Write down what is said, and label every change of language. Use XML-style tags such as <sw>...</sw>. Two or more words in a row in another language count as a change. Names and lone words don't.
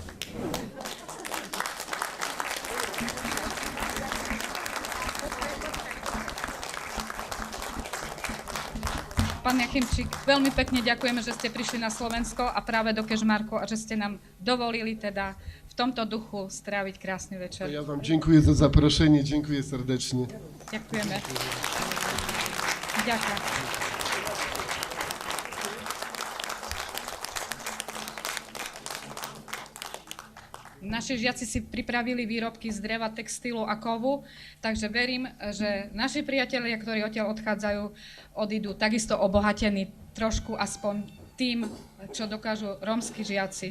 <sk>Pán Jakimčík, veľmi pekne ďakujeme, že ste prišli na Slovensko a práve do Kežmarku a že ste nám dovolili teda v tomto duchu stráviť krásny večer.</sk> <pl>Ja wam dziękuję za zaproszenie, dziękuję serdecznie.</pl> <sk>Ďakujeme. Ďakujem. Naši žiaci si pripravili výrobky z dreva, textilu a kovu, takže verím, že naši priatelia, ktorí odtiaľ odchádzajú, odídu takisto obohatení trošku aspoň tým, čo dokážu rómski žiaci.</sk>